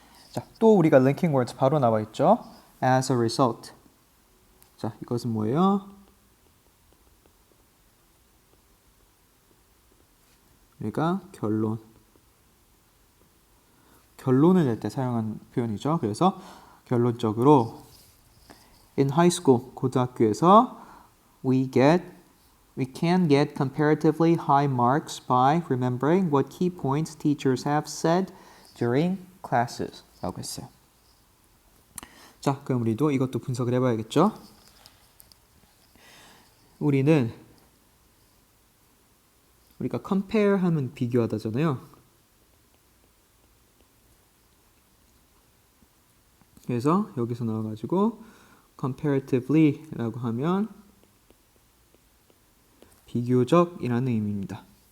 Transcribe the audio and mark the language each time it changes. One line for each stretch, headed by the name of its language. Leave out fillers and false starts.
Korean: 자, 또 우리가 linking words 바로 나와 있죠.
English: as a result.
Korean: 자, 이것은 뭐예요? 우리가 결론을 낼 때 사용한 표현이죠. 그래서 결론적으로
English: in high school,
Korean: 고등학교에서
English: we can get comparatively high marks by remembering what key points teachers have said during classes
Korean: 라고 했어요. 자, 그럼 우리도 이것도 분석을 해봐야겠죠. 우리가 compare 하면 비교하다잖아요. 그래서 여기서 나와가지고 comparatively 라고 하면 비교적이라는 의미입니다.